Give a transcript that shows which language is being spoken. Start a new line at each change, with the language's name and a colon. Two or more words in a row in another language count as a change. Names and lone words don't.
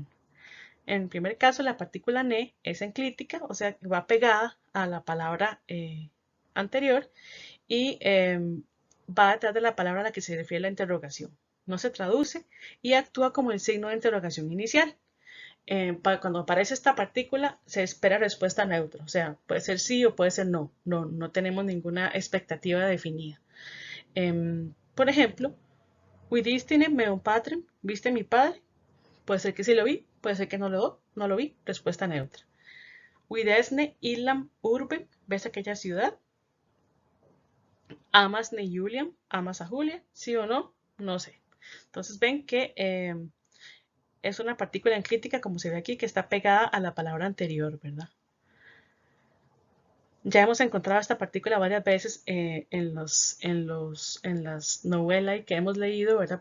Spanish: En el primer caso, la partícula ne es enclítica, o sea, va pegada a la palabra anterior y va detrás de la palabra a la que se refiere la interrogación. No se traduce y actúa como el signo de interrogación inicial. Cuando aparece esta partícula, se espera respuesta neutra, o sea, puede ser sí o puede ser no. No tenemos ninguna expectativa definida. Por ejemplo,
Latin: Vidistine meum patrem,
Spanish: ¿viste mi padre? Puede ser que sí lo vi, puede ser que no lo vi, respuesta neutra.
Latin: Videsne illam urbem,
Spanish: ¿ves aquella ciudad?
Latin: Amas ne Julian,
Spanish: ¿amas a Julia? ¿Sí o no? No sé. Entonces ven que es una partícula enclítica, como se ve aquí, que está pegada a la palabra anterior, ¿verdad? Ya hemos encontrado esta partícula varias veces en las novelas que hemos leído, ¿verdad?